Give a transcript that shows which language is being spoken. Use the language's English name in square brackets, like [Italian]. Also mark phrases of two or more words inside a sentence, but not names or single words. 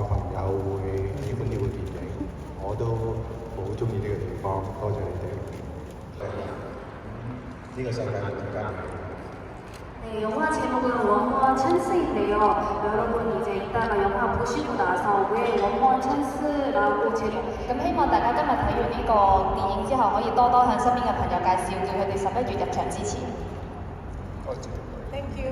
[Cantonese] 朋友會喜歡呢部電影，我都好中意呢個地方，多謝你哋。呢個世界更加美。 [Korean] 네, 영화 제목은 원원 찬스인데요. 여러분 이제 이따가 영화 보시고 나서 왜 원원 찬스라고 제목 [Cantonese] 咁希望大家今日睇完呢個電影之後，可以多多向身邊嘅朋友介紹，叫佢哋11月入場支持。多謝。 [English] Thank you.